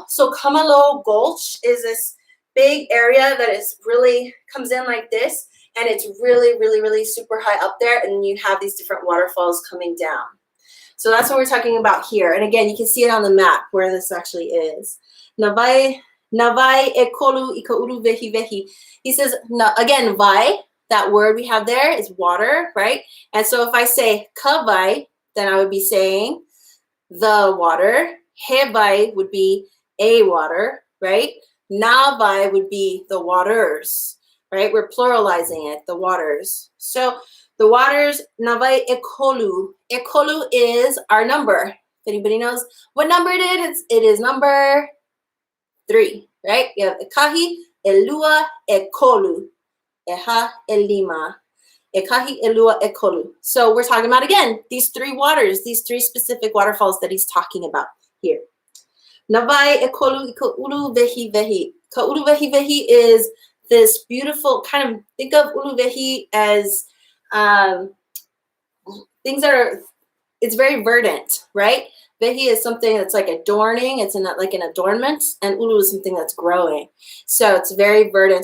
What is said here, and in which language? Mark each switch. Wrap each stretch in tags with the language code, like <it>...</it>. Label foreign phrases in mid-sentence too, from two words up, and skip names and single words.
<en>So Kamalo Gulch is this big area that is really, comes in like this. And it's really, really, really super high up there. And you have these different waterfalls coming down. So that's what we're talking about here. And again, you can see it on the map where this actually is.</en> <haw>Navai e kolu I ka uru vehi vehi.</haw> <en>He says, again, vai, that word we have there is water, right? And so if I say</en> <haw>ka vai,</haw> <en>then I would be saying the water.</en> <haw>He vai</haw> <en>would be a water, right?</en> <haw>Na vai</haw> <en>would be the waters, right? We're pluralizing it, the waters. So the waters,</en> <haw>navai e kolu. E kolu</haw> <en>is our number. If anybody knows what number it is, it is number 3, right?</en> <haw>You have ekahi, elua, ekolu, eha, elima, ekahi, elua, ekolu.</haw> <en>So we're talking about, again, these 3 waters, these 3 specific waterfalls that he's talking about here.</en> <haw>Navai ekolu ikaulu vehi vehi. Kaulu vehi vehi</haw> <en>is this beautiful kind of, think of</en> <haw>ulu vehi</haw> <en>as things that are, it's very verdant, right? Vehi is something that's like adorning. It's like an adornment, and ulu is something that's growing. So it's very verdant.</en>